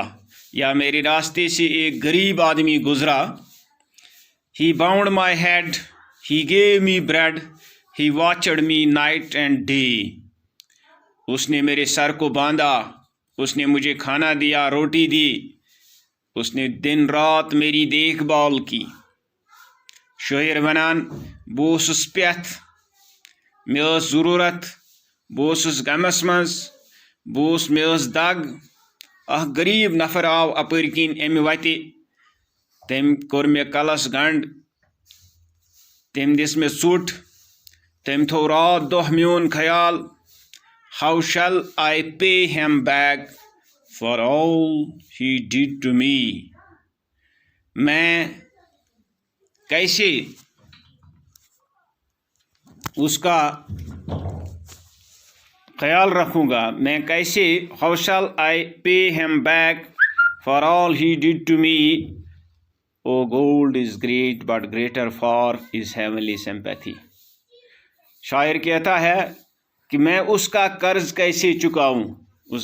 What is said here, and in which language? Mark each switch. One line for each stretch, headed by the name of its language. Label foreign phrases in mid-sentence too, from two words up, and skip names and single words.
Urdu: یا میرے راستے سے ایک غریب آدمی گزرا
English: he bound my head he gave me bread he watched me night and day
Urdu: اس نے میرے سر کو باندھا اس نے مجھے کھانا دیا روٹی دی اس نے دن رات میری دیکھ بھال
Kashmiri: کی شٲعر وَنان بہٕ اوسُس پٮ۪تھ مےٚ ٲس ضروٗرت بہٕ اوسُس غمس منٛز مےٚ ٲس دگ اکھ غریٖب نفر آو اَپٲرۍ کِنۍ اَمہِ وتہِ تٔمۍ کوٚر مےٚ کلس گنٛڈ تٔمۍ دِژ مےٚ ژوٚٹ تٔمۍ تھوٚو رات دۄہ میون خیال
English: how shall I pay him back for all he did to me
Urdu: میں کیسے اس کا خیال رکھوں گا میں کیسے
English: how shall I pay him back for all he did to me O gold is great but greater far is heavenly sympathy
Urdu: شاعر کہتا ہے کہ میں اس کا قرض کیسے چکاؤں اس